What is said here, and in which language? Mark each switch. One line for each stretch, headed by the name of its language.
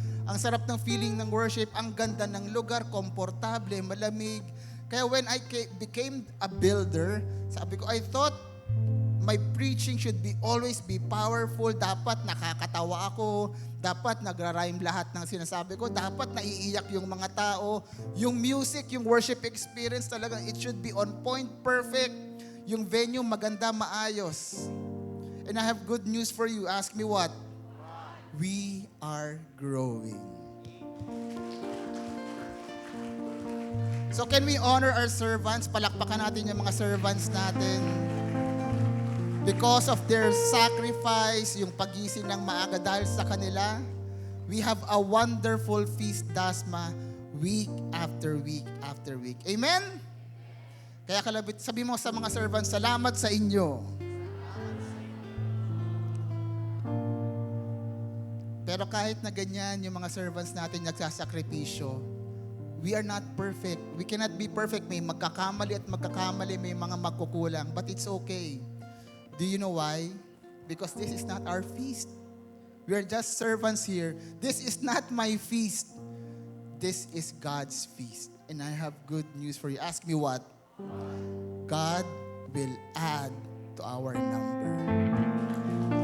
Filipino: Ang sarap ng feeling ng worship, ang ganda ng lugar, komportable, malamig.
English: Kaya when I became a builder,
Filipino: sabi ko,
English: I thought my preaching should always be powerful.
Filipino: Dapat nakakatawa ako. Dapat nagra-rhyme lahat ng sinasabi ko. Dapat naiiyak yung mga tao.
English: Yung music, yung worship experience talagang it should be on point, perfect.
Filipino: Yung venue maganda, maayos.
English: And I have good news for you. Ask me what? We are growing. So can we honor our servants?
Filipino: Palakpakan natin yung mga servants natin.
English: Because of their sacrifice,
Filipino: yung pagising ng maaga dahil sa kanila,
English: we have a wonderful feast, Dasma, week after week after week.
Filipino: Amen? Kaya kalabit, sabi mo sa mga servants, salamat sa inyo. Pero kahit na ganyan, yung mga servants natin nagsasakripisyo,
English: we are not perfect. We cannot be perfect.
Filipino: May magkakamali at magkakamali, may mga magkukulang.
English: But it's okay. Do you know why? Because this is not our feast. We are just servants here. This is not my feast. This is God's feast. And I have good news for you. Ask me what? God will add to our number.